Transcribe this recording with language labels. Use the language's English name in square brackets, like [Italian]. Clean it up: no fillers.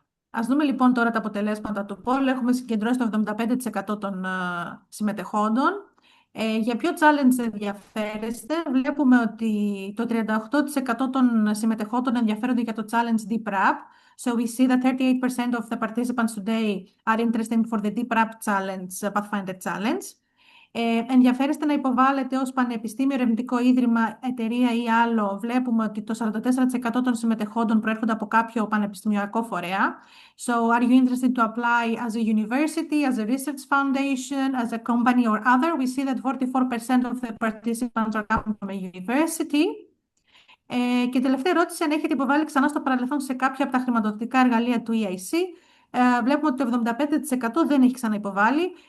[Greek] Ας δούμε λοιπόν τώρα τα αποτελέσματα του poll. Έχουμε συγκεντρώσει το 75% των συμμετεχόντων. Για ποιο challenge ενδιαφέρεστε? Βλέπουμε ότι το 38% των συμμετεχόντων ενδιαφέρονται για το challenge DPRAP. [English] So we see that 38% of the participants today are interested for the DPRAP challenge, Pathfinder Challenge. [Greek] Ενδιαφέρεστε να υποβάλλετε ως πανεπιστήμιο, ερευνητικό ίδρυμα, εταιρεία ή άλλο? Βλέπουμε ότι το 44% των συμμετεχόντων προέρχονται από κάποιο πανεπιστημιακό φορέα. [English] So, are you interested to apply as a university, as a research foundation, as a company or other? We see that 44% of the participants are coming from a university. [Greek] Και τελευταία ερώτηση, αν έχετε υποβάλει ξανά στο παρελθόν σε κάποια από τα χρηματοδοτικά εργαλεία του EIC. Βλέπουμε ότι το 75% δεν έχει ξαναυποβάλει.